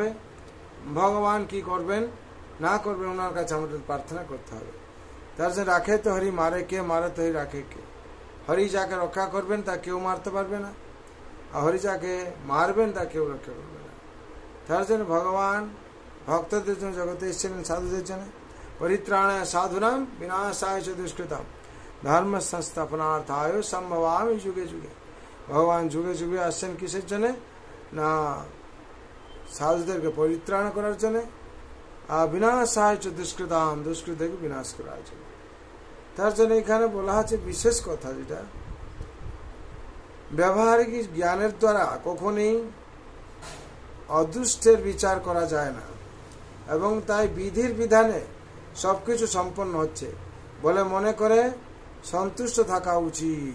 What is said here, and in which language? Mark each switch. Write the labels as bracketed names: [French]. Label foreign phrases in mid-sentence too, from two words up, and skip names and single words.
[Bangla] ভগবান কি করবেন না করবেন ওনার কাছে আমাদের প্রার্থনা করতে হবে। তার জন্য রাখে তো হরি, মারে কে, মারে তো হরি রাখে কে। হরি যাকে রক্ষা করবেন তা কেউ মারতে পারবে না, আর হরি যাকে মারবেন তা কেউ রক্ষা করবে না। তার জন্য ভগবান ভক্তদের জন্য জগতে এসেছিলেন, সাধুদের জন্য। [Sanskrit] পরিত্রাণায় সাধুনাম বিনাশায় চ দুষ্কৃতাম ধর্ম সংস্থাপনার্থায় সম্ভবামি যুগে যুগে। [Bangla] ভগবান যুগে যুগে আসছেন কিসের জন্যে না সাধুদেরকে পরিত্রাণ করার জন্যে, আর [Sanskrit] বিনাশায় চ দুষ্কৃতাম [Bangla] দুষ্কৃতকে বিনাশ করার জন্য। তার জন্য এখানে বলা হচ্ছে বিশেষ কথা, যেটা ব্যবহারিক জ্ঞানের দ্বারা কখনই অদৃষ্টের বিচার করা যায় না, এবং তাই বিধির বিধানে সবকিছু সম্পন্ন হচ্ছে বলে মনে করে সন্তুষ্ট থাকা উচিত।